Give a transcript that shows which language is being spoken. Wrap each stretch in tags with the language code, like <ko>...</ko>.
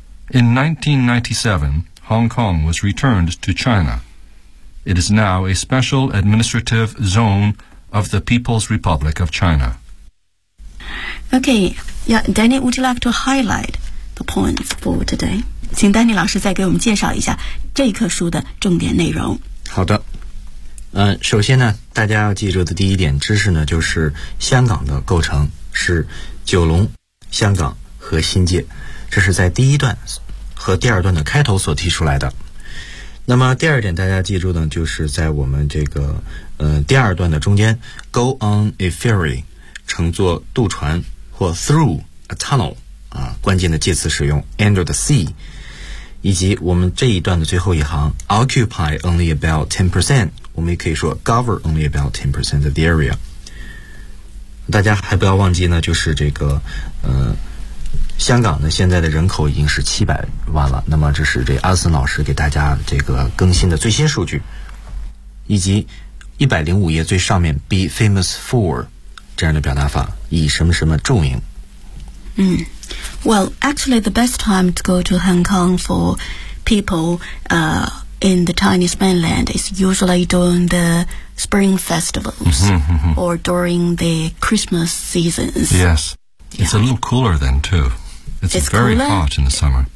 <en>In 1997, Hong Kong was returned to China. It is now a special administrative zone of the People's Republic of China. Okay, yeah, Danny, would you like to highlight the points for today?</en> <zh>请丹尼老师再给我们介绍一下这一课书的重点内容。好的，首先呢，大家要记住的第一点知识呢，就是香港的构成是九龙、香港和新界，这是在第一段和第二段的开头所提出来的。那么第二点大家记住呢，就是在我们这个第二段的中间 ，</zh> <en>go on a ferry，</en> <zh>乘坐渡船或</zh> <en>through a tunnel。</en> <zh>啊，关键的介词使用</zh> <en>under the sea，</en> <zh>以及我们这一段的最后一行</zh> <en>occupy only about 10%，</en> <zh>我们也可以说</zh> <en>govern only about 10% of the area。</en> <zh>大家还不要忘记呢，就是这个香港呢现在的人口已经是700万了，那么这是这阿森老师给大家这个更新的最新数据，以及105页最上面</zh> <en>be famous for</en> <zh>这样的表达法，以什么什么著名。</zh> <en>Well, actually, the best time to go to Hong Kong for people in the Chinese mainland is usually during the spring festivals or during the Christmas seasons. Yes. It's a little cooler then, too. It's very hot in the summer.</en>